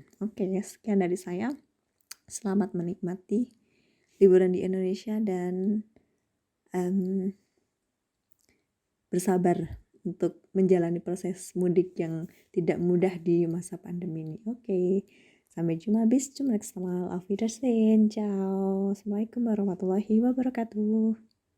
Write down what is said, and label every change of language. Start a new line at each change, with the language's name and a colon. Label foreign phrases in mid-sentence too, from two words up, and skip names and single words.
Indonesian: Oke, sekian dari saya. Selamat menikmati liburan di Indonesia dan bersabar untuk menjalani proses mudik yang tidak mudah di masa pandemi ini. Oke, sampai jumpa.
German: Bis zum nächsten Mal. Auf Wiedersehen. Ciao.
Arabic: Assalamualaikum warahmatullahi wabarakatuh.